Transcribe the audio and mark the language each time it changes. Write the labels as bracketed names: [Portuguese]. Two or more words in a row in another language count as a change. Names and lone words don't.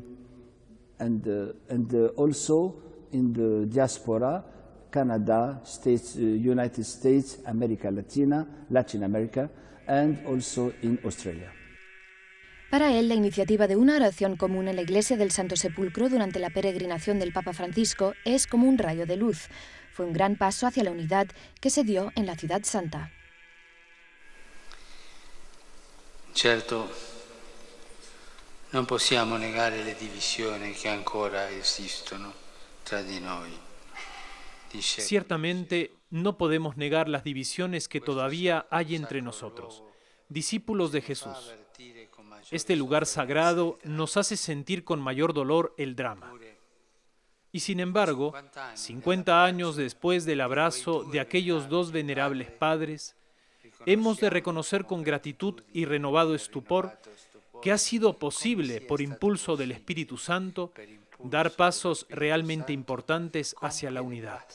[English] Canada, United States, [Spanish] América Latina, [English] Latin America, and also in Australia. [Spanish] Para él, la iniciativa de una oración común en la Iglesia del Santo Sepulcro durante la peregrinación del Papa Francisco es como un rayo de luz. Fue un gran paso hacia la unidad que se dio en la Ciudad Santa. [Italian] Certo, non possiamo negare le divisioni che ancora esistono tra di noi. [Spanish] Ciertamente, no podemos negar las divisiones que todavía hay entre nosotros, discípulos de Jesús. Este lugar sagrado nos hace sentir con mayor dolor el drama. Y sin embargo, 50 años después del abrazo de aquellos dos venerables padres, hemos de reconocer con gratitud y renovado estupor que ha sido posible, por impulso del Espíritu Santo, dar pasos realmente importantes hacia la unidad.